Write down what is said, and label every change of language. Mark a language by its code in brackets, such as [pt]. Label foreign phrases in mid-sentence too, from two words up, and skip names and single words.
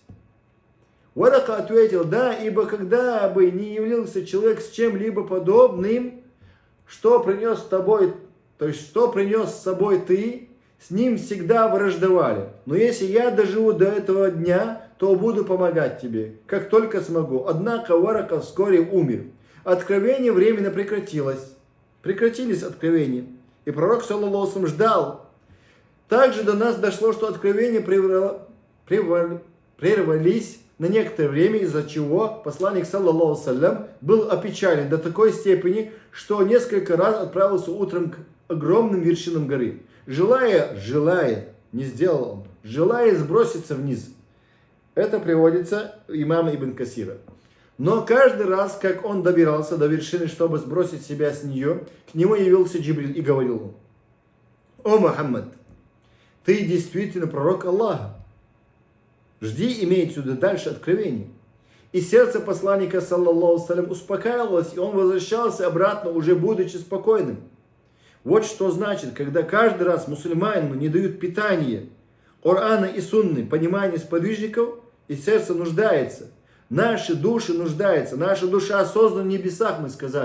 [ru] Варака ответил: да, ибо когда бы не явился человек с чем-либо подобным, что принес с тобой, то есть что принес с собой ты, с ним всегда враждовали. Но если я доживу до этого дня, то буду помогать тебе, как только смогу. Однако Варака вскоре умер. Откровение временно прекратилось. Прекратились откровения. И пророк, [ar] صلى الله عليه وسلم, [ru] ждал. Также до нас дошло, что откровения прервались на некоторое время, из-за чего посланник, [ar] صلى الله عليه وسلم, [ru] был опечален до такой степени, что несколько раз отправился утром к огромным вершинам горы, желая, не сделал он, желая сброситься вниз. Это приводится имама Ибн Касира. Но каждый раз, как он добирался до вершины, чтобы сбросить себя с нее, к нему явился Джибриль и говорил: «О, Мухаммад, ты действительно пророк Аллаха. Жди, имеет сюда дальше откровение». И сердце посланника, [ar] صلى الله عليه وسلم, [ru] успокаивалось, и он возвращался обратно, уже будучи спокойным. Вот что значит, когда каждый раз мусульманину не дают питание Корана и Сунны, понимание сподвижников, и сердце нуждается. Наши души нуждаются. Наша душа создана в небесах, мы сказали.